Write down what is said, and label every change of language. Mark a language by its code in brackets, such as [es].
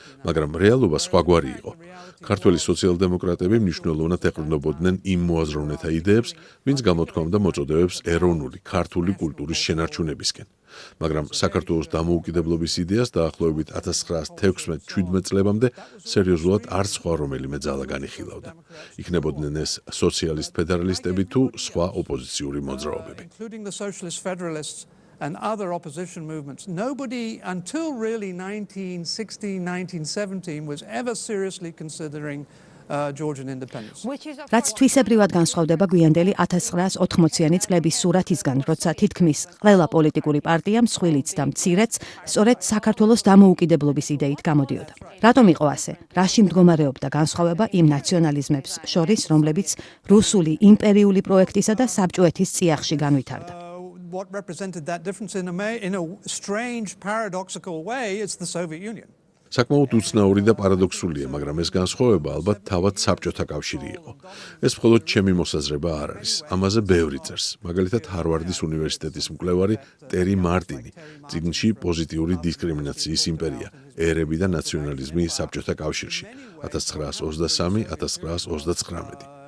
[ka] მაგრამ რეალობა სხვაგვარი იყო. ქართველი სოციალ-დემოკრატები მნიშვნელოვნად ეყრდნობოდნენ იმ მოაზროვნეთა იდეებს, ვინც გამოთქვამდა მოწოდებებს ეროვნული ქართული კულტურის შენარჩუნებისკენ. მაგრამ საქართველოს დამოუკიდებლობის იდეას დაახლოებით 1916-17 წლებამდე სერიოზულად არც სხვა რომელიმე ძალა განიხილავდა. იქნებოდნენ ეს სოციალისტ ფედერალისტები თუ სხვა ოპოზიციური მოძრაობები. [en] including the Socialist Federalists and other opposition movements. Nobody until really 1916, 1917 was ever seriously considering Georgian independence. [ka] რაც თვისებრივად განსხვავდება გვიანდელი 1980-იანი წლების სურათისგან, როცა თითქმის ყველა პოლიტიკური პარტია მსხვილიც და მცირეც სწორედ საქართველოს დამოუკიდებლობის იდეით გამოდიოდა. რატომ იყო ასე? რაში მდგომარეობდა განსხვავება იმ ნაციონალიზმებს შორის, რომლებიც რუსული იმპერიული პროექტისა და საბჭოეთის წიაღში განვითარდა? [en] What represented that difference in a strange paradoxical way is the Soviet Union. [ka] საკმაოდ უცნაური და პარადოქსულია, მაგრამ ეს განსხვავება ალბათ თავად საბჭოთა კავშირი იყო. ეს მხოლოდ ჩემი მოსაზრება არ არის. ამაზე ბევრი წერს. მაგალითად, ჰარვარდის უნივერსიტეტის მკვლევარი ტერი მარტინი წიგნში პოზიტიური დისკრიმინაციის იმპერია, ერები და ნაციონალიზმი საბჭოთა კავშირში 1923-1929.